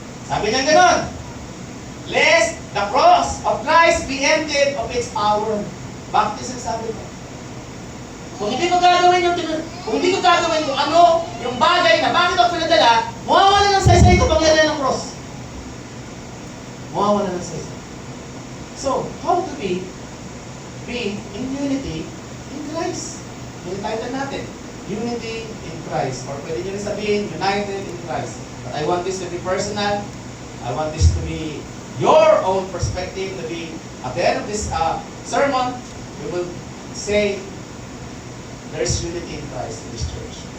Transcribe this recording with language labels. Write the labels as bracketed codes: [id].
[tl] Sabi niya gano'n, [en] lest the cross of Christ be emptied of its power. [tl] Bakit yung sinasabi ko? Kung hindi ko gagawin yung ano, yung bagay na bakit ako pinadala, mawawala ng saysay ko pangyarihan ng cross. Mawawala ng saysay. [en] So, how do we be in unity in Christ? [tl] Yung title natin, Unity in Christ. Or pwede nyo rin sabihin, United in Christ. [en] But I want this to be personal. I want this to be your own perspective, to be, at the end of this sermon, we will say, there is unity in Christ in this church.